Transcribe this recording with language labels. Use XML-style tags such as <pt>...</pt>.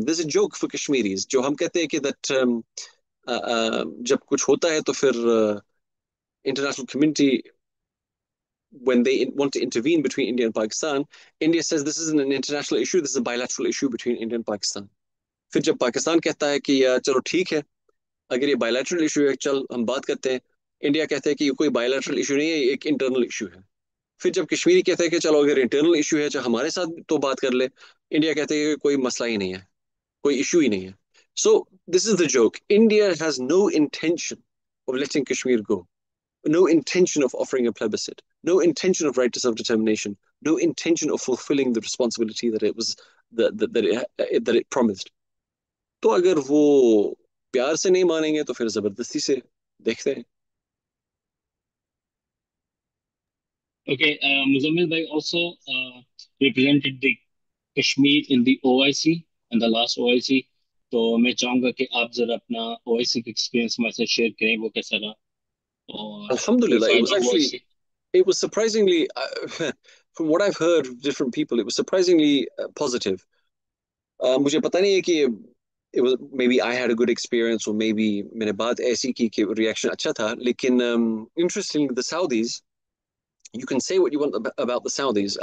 <en>There's a joke for Kashmiris,</en> <hi>जो हम कहते हैं कि</hi> <en>that</en> <hi>जब कुछ होता है तो फिर</hi> <en>international community, when they want to intervene between India and Pakistan, India says this isn't an international issue, this is a bilateral issue between India and Pakistan.</en> <hi>फिर जब पाकिस्तान कहता है कि चलो ठीक है, अगर ये bilateral issue है, चल हम बात करते हैं, इंडिया कहता है कि ये कोई bilateral issue नहीं है, ये एक internal issue है. फिर जब कश्मीरी कहते हैं कि चलो अगर इंटरनल इशू है चाहे हमारे साथ तो बात कर ले, इंडिया कहते हैं कि कोई मसला ही नहीं है, कोई इशू ही नहीं है.</hi> <en>So this is the joke. India has no intention of letting Kashmir go, no intention of offering a plebiscite, no intention of right to self-determination, no intention of fulfilling the responsibility that it promised.</en> <hi>तो अगर वो प्यार से नहीं मानेंगे तो फिर जबरदस्ती से देखते हैं.</hi> <en>Okay, Muzammil bhai also represented the Kashmir in the OIC, in the last OIC.</en> <hi>तो मैं चाहूँगा कि आप जरा अपना OIC का experience हमारे साथ share करें, वो कैसा रहा और</hi> <en>Alhamdulillah, it was surprisingly, from what I've heard of different people, it was surprisingly positive.</en> <hi>मुझे पता नहीं है कि</hi> <en>it was maybe I had a good experience or maybe</en> <hi>मैंने बात ऐसी की कि reaction अच्छा था, लेकिन</hi> <en>interestingly the Saudis, you can say what you want about the Saudis.</en>